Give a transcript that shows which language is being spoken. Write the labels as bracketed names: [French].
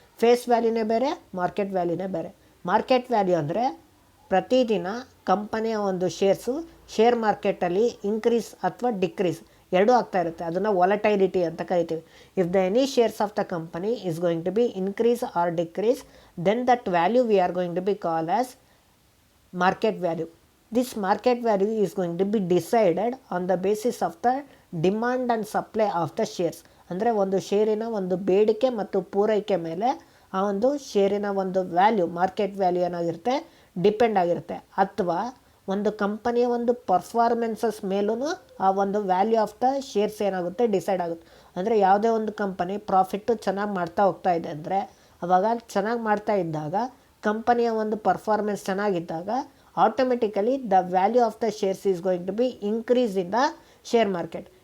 [Kannada] Face ವ್ಯಾಲ್ಯೂನೇ ಬೇರೆ, market ವ್ಯಾಲ್ಯೂನೇ ಬೇರೆ. Market value ಅಂದರೆ ಪ್ರತಿದಿನ ಕಂಪನಿಯ ಒಂದು ಶೇರ್ಸು ಶೇರ್ ಮಾರ್ಕೆಟಲ್ಲಿ ಇನ್ಕ್ರೀಸ್ ಅಥವಾ ಡಿಕ್ರೀಸ್ ಎರಡೂ ಆಗ್ತಾ ಇರುತ್ತೆ. ಅದನ್ನು ವಾಲಟೈಲಿಟಿ ಅಂತ ಕರಿತೀವಿ. [English] If the any shares of the company is going to be increase or decrease, then that value we are going to be call as market value. This market value is going to be decided on the basis of the demand and supply of the shares. [Kannada] ಅಂದರೆ ಒಂದು ಶೇರಿನ ಒಂದು ಬೇಡಿಕೆ ಮತ್ತು ಪೂರೈಕೆ ಮೇಲೆ ಆ ಒಂದು ಶೇರಿನ ಒಂದು ವ್ಯಾಲ್ಯೂ, ಮಾರ್ಕೆಟ್ ವ್ಯಾಲ್ಯೂ ಏನಾಗಿರುತ್ತೆ, ಡಿಪೆಂಡ್ ಆಗಿರುತ್ತೆ. ಅಥವಾ ಒಂದು ಕಂಪನಿಯ ಒಂದು ಪರ್ಫಾರ್ಮೆನ್ಸಸ್ ಮೇಲೂ ಆ ಒಂದು ವ್ಯಾಲ್ಯೂ ಆಫ್ ದ ಶೇರ್ಸ್ ಏನಾಗುತ್ತೆ, ಡಿಸೈಡ್ ಆಗುತ್ತೆ. ಅಂದರೆ ಯಾವುದೇ ಒಂದು ಕಂಪನಿ ಪ್ರಾಫಿಟ್ಟು ಚೆನ್ನಾಗಿ ಮಾಡ್ತಾ ಹೋಗ್ತಾ ಇದೆ ಅಂದರೆ, ಆವಾಗ ಚೆನ್ನಾಗಿ ಮಾಡ್ತಾ ಇದ್ದಾಗ ಕಂಪನಿಯ ಒಂದು performance ಚೆನ್ನಾಗಿದ್ದಾಗ automatically [English] The value of the shares is going to be increase in the share market.